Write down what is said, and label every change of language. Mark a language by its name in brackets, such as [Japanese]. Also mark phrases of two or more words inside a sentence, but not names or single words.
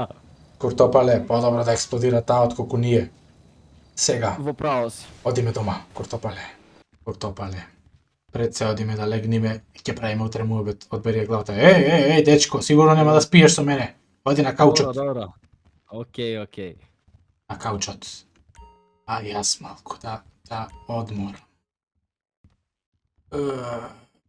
[Macedonian] Куртопале, подобро да експлодира таа отколку ние. Сега, Во право си. одиме дома, Куртопале. Куртопале. Пред се одиме да легниме и ќе правиме утре муабет. Одбери ја главата. Еј, дечко, сигурно нема да спиеш со мене. Оди на каучот. Добро. Okej, okej. [Bulgarian] Na kaučat. A ja malko da odmoram.